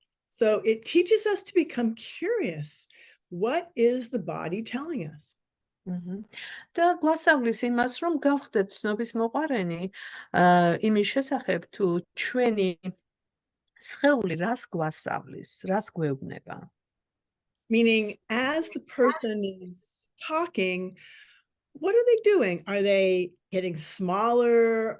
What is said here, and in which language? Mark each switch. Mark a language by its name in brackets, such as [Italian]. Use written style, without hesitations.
[English] So it teaches us to become curious. What is the body telling us? [Georgian] და გვასწავლის იმას, რომ გავხდეთ ცნობის მოყარენი იმის შესახებ, თუ ჩვენი სხეული რას გვასწავლის, რას გვეუბნება. [English] Meaning, as the person is talking, what are they doing? Are they getting smaller?